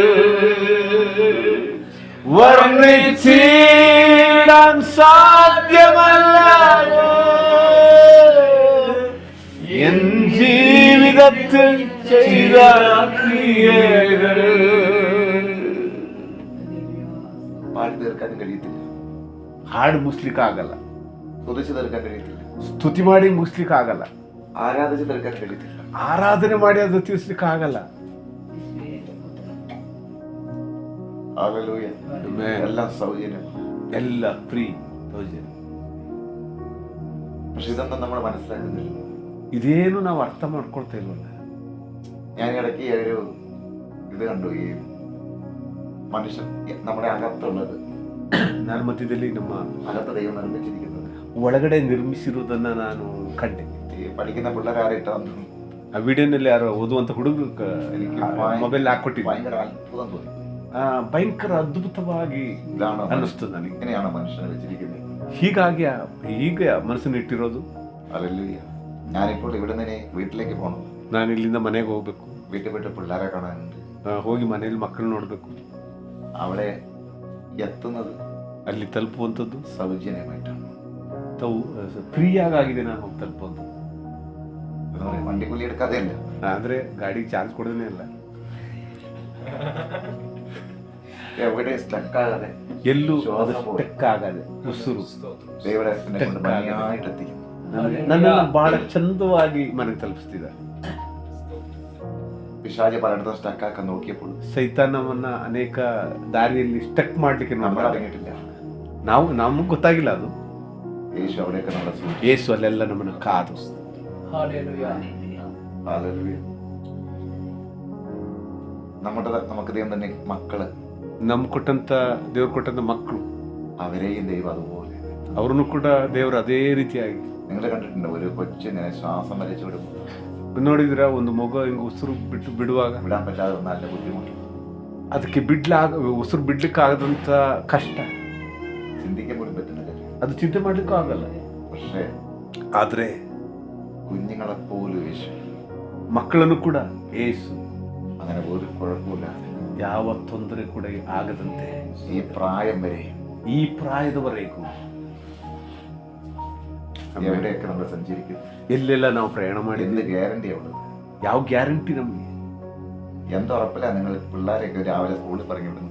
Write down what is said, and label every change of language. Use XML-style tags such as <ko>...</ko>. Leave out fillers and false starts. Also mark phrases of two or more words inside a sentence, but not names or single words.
<ml>വർണ്ണിച്ചിടാൻ സാധ്യമല്ല എൻ ജീവിതത്തിൽ ചെയ്ത ക്രിയകൾ. പാടി തീർക്കാൻ കഴിയത്തില്ല,</ml> <kn>ಹಾಡು ಮುಗಿಸ್ಲಿಕ್ಕೆ ಆಗಲ್ಲ,</kn> <ml>സ്തുതിച്ചു തീർക്കാൻ കഴിയത്തില്ല,</ml> <kn>ಸ್ತುತಿ ಮಾಡಿ ಮುಗಿಸ್ಲಿಕ್ಕೆ ಆಗಲ್ಲ,</kn> <ml>ആരാധിച്ചു തീർക്കാൻ കഴിയത്തില്ല,</ml> <kn>ಆರಾಧನೆ ಮಾಡಿ ಅದು ತೀರ್ಸ್ಲಿಕ್ಕೆ ಆಗಲ್ಲ.</kn> <ml>ഹല്ലേലൂയ. എല്ലാം സൗജന്യം,</ml> <kn>ಎಲ್ಲ ಫ್ರೀ.</kn> <ml>പക്ഷെ ഇതൊന്നും നമ്മൾ മനസ്സിലാക്കുന്നില്ല.</ml> <kn>ಇದೇನು ನಾವು ಅರ್ಥ ಮಾಡ್ಕೊಳ್ತಾ ಇಲ್ವಲ್ಲ.</kn> <ml>ഞാൻ ഇടയ്ക്ക് ഒരു ഇത് കണ്ടു, ഈ മനുഷ്യൻ നമ്മുടെ അകത്തുള്ളത്,</ml> <kn>ನಾನು ಮಧ್ಯದಲ್ಲಿ ನಮ್ಮ</kn> <ml>അകത്ത് ദൈവം നിർമ്മിച്ചിരിക്കുന്നത്,</ml> <kn>ಒಳಗಡೆ ನಿರ್ಮಿಸಿರುವುದನ್ನ ನಾನು ಕಂಡೆ.</kn> <ml>ഈ പഠിക്കുന്ന പിള്ളേരാരിട്ട്</ml> <kn>ಆ ವಿಡಿಯೋನಲ್ಲಿ ಯಾರೋ ಓದುವಂತ ಹುಡುಗರು ಮೊಬೈಲ್ ಹಾಕೊಟ್ಟಿದ್ದೆ.</kn> <ml>ഭയങ്കര അത്ഭുതം തോന്നി.</ml> <kn>ಭಯಂಕರ ಅದ್ಭುತವಾಗಿ</kn> <ml>ഇതാണോ</ml> <kn>ಅನ್ನಿಸ್ತು ನನಗೆ.</kn> <ml>ഇങ്ങനെയാണോ മനുഷ്യനെ വെച്ചിരിക്കുന്നത്?</ml> <kn>ಹೀಗೆ ಮನಸ್ಸನ್ನು ಇಟ್ಟಿರೋದು.</kn> <ml>ഹല്ലേലൂയ. ഞാനിപ്പോൾ ഇവിടെ നിന്ന് വീട്ടിലേക്ക് പോകണം.</ml> <kn>ನಾನು ಇಲ್ಲಿಂದ ಮನೆಗೆ ಹೋಗ್ಬೇಕು,</kn> <ml>വീട്ടിൽ പോയിട്ട് പിള്ളേരെ കാണാനുണ്ട്.</ml> <kn>ಹೋಗಿ ಮನೇಲಿ ಮಕ್ಕಳು ನೋಡ್ಬೇಕು,</kn> <ml>അവിടെ എത്തുന്നത്</ml> <kn>ಅಲ್ಲಿ ತಲುಪುವಂಥದ್ದು</kn> <ml>സൗജന്യമായിട്ടാണ്.</ml> <kn>ಫ್ರೀಯಾಗಿದೆ ನಾನು ಹೋಗಿ ತಲುಪುವಂಥದ್ದು.</kn> <ml>വണ്ടിക്കൂലി എടുക്കാതെ അല്ല,</ml> <kn>ಅಂದ್ರೆ ಗಾಡಿಗೆ ಚಾರ್ಜ್ ಕೊಡೋದೇ ಇಲ್ಲ,</kn> <ml>എവിടെ സ്റ്റക്ക് ആകാതെ</ml> <kn>ಎಲ್ಲೂ ಸ್ಟಕ್ ಆಗದೆ ಉಸಿರು</kn> <ml>ದೇವರ ಭംಗಿಯಾയിട്ട് എത്തിക്കുന്നു.</ml> <kn>ನನ್ನೆಲ್ಲ ಬಹಳ ಚಂದವಾಗಿ ಮನೆಗೆ ತಲುಪಿಸ್ತಿದ್ದ.</kn> <ml>പിശാച് പലയിടത്തും സ്റ്റക്ക് ആക്കാൻ നോക്കിയപ്പോൾ</ml> <kn>ಸೈತಾನವನ್ನ ಅನೇಕ ದಾರಿಯಲ್ಲಿ ಸ್ಟಕ್ ಮಾಡ್ಲಿಕ್ಕೆ</kn> <ml>നമ്മൾ അടങ്ങിയിട്ടില്ല.</ml> <kn>ನಮಗೆ ಗೊತ್ತಾಗಿಲ್ಲ ಅದು.</kn> <ml>യേശു അവിടെയൊക്കെ നമ്മളെ സൂക്ഷിച്ചു.</ml> <kn>ಯೇಸು ಅಲ್ಲೆಲ್ಲ ನಮ್ಮನ್ನ ಕಾದು.</kn> <ml>ഹല്ലേലൂയ. നമുക്ക് ദൈവം തന്നെ മക്കള്,</ml> <kn>ನಮ್ ಕೊಟ್ಟಂತ ದೇವ್ರು ಕೊಟ್ಟಂತ ಮಕ್ಕಳು,</kn> <ml>അവരെയും ദൈവം അതുപോലെ.</ml> <kn>ಅವ್ರನ್ನು ಕೂಡ ದೇವರು ಅದೇ ರೀತಿಯಾಗಿ.</kn> <ml>നിങ്ങൾ കണ്ടിട്ടുണ്ടോ ഒരു കൊച്ചു ഇങ്ങനെ ശ്വാസം വലിച്ചു വിടുമ്പോൾ</ml> <kn>ನೋಡಿದ್ರ ಒಂದು ಮಗು ಹಿಂಗ ಉಸಿರು ಬಿಡುವಾಗ</kn> <ml>വിടാൻ പറ്റാതെ നല്ല ബുദ്ധിമുട്ട്,</ml> <kn>ಅದಕ್ಕೆ ಉಸಿರು ಬಿಡ್ಲಿಕ್ಕೆ ಆಗದಂತ ಕಷ್ಟ,</kn> <ml>ചിന്തിക്കാൻ പോലും പറ്റുന്നില്ല.</ml> <kn>ಅದು ಚಿಂತೆ ಮಾಡ್ಲಿಕ್ಕೂ ಆಗಲ್ಲ.</kn> <ml>പക്ഷേ</ml> <kn>ಆದ್ರೆ</kn> <ml>കുഞ്ഞുങ്ങളെ പോലും യേശു,</ml> <kn>ಮಕ್ಕಳನ್ನು ಕೂಡ ಏಸು</kn> <ml>അങ്ങനെ ഒരു കുഴപ്പമില്ല,</ml> <kn>ಯಾವ ತೊಂದರೆ ಕೂಡ ಆಗದಂತೆ</kn> <ml>ഈ പ്രായം വരെ,</ml> <kn>ಈ ಪ್ರಾಯದವರೆಗೂ</kn> <ml>എവിടെയൊക്കെ നമ്മൾ സഞ്ചരിക്കും,</ml> <kn>ಎಲ್ಲೆಲ್ಲ ನಾವು ಪ್ರಯಾಣ ಮಾಡಿ</kn> <ml>എന്ത് ഗ്യാരണ്ടിയാ ഉള്ളത്?</ml> <kn>ಯಾವ ಗ್ಯಾರಂಟಿ ನಮಗೆ?</kn> <ml>എന്തുറപ്പില്ല നിങ്ങൾ പിള്ളേരെയൊക്കെ രാവിലെ സ്കൂളിൽ പറഞ്ഞു വിടുന്നത്?</ml>